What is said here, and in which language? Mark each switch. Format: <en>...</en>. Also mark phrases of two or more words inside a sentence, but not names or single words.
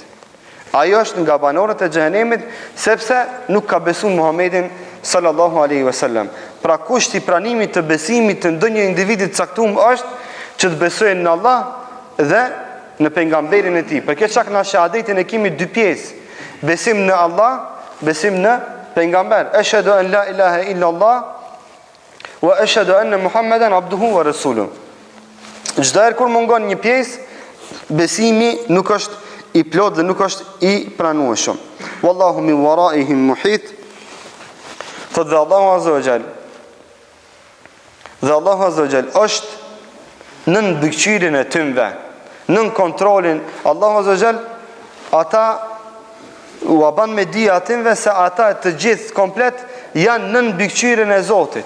<sq>Ajo është nga banorët e xhehenemit sepse nuk ka besuar Muhammedin</sq> <ar>صلى الله عليه وسلم.</ar> <sq>Pra kushti i pranimit të besimit të ndonjë individi të caktuar është që të besojë në Allah dhe në pejgamberin e tij. Për këtë çak në shahadetin e kemi dy pjesë. Besim në Allah, besim në pejgamber.</sq> <ar>أشهد أن لا إله إلا الله وأشهد أن محمدا عبده ورسوله.</ar> <sq>Çdo herë kur mungon një pjesë, besimi nuk është i plot dhe nuk është i pranueshëm.</sq> <ar>والله من ورائهم محيط.</ar> <sq>Thot dhe</sq> <ar>الله عز وجل.</ar> <sq>Dhe</sq> <ar>الله عز وجل</ar> <sq>është nën mbikëqyrjen e tyre, nën kontrolin.</sq> <ar>الله عز وجل</ar> <sq>ata u ban me di atinve se ata të gjithë komplet janë nën mbikëqyrjen e Zotit.</sq>